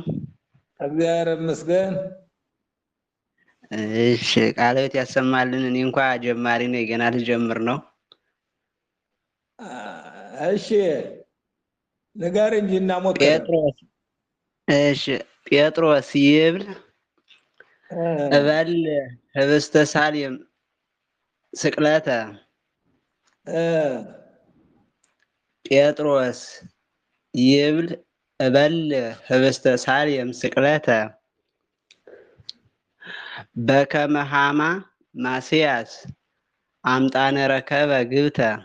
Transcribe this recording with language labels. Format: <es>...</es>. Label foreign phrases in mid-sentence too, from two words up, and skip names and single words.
<am>እግዚአብሔር ይመስገን። እሺ ቃለ ሕይወት ያሰማልን። እኔ እንኳ ጀማሪ ነኝ፣ ገና ልጀምር ነው። እሺ ንገር እንጂ እናሞክር።</am> <gez>ጴጥሮስ እሺ ጴጥሮስ ይብል እበል ህብስተ ሳልየም ስቅለተ ጴጥሮስ ይብል እበል ህብስተ ሳልየም ስቅለተ በከመ ሐማ ማስያስ አምጣነ ረከበ ግብተ</gez>